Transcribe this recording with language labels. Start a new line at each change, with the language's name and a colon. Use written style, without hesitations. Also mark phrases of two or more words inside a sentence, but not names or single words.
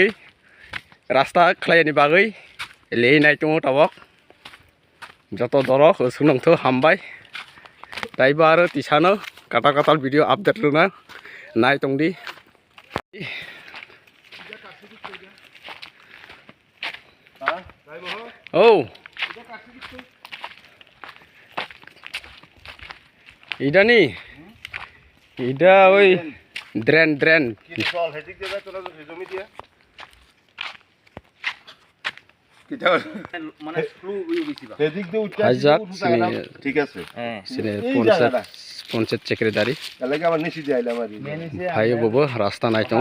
Kok Borok: rasta khlaini bagai leinai tongo tabok joto dorok sunongtho hambai taiba aro tisano kata katal video update luna nai tongdi oh ida ni ida oi drain
Bangla: মানে স্ক্রু বেশিবা এদিক দিয়ে উঠে হাজাক ঠিক আছে হ্যাঁ sini পঞ্চায়েত সেক্রেটারি এলাকা আবার নিচে দিয়ে আইলাম আর ভাই ববো রাস্তা নাই তো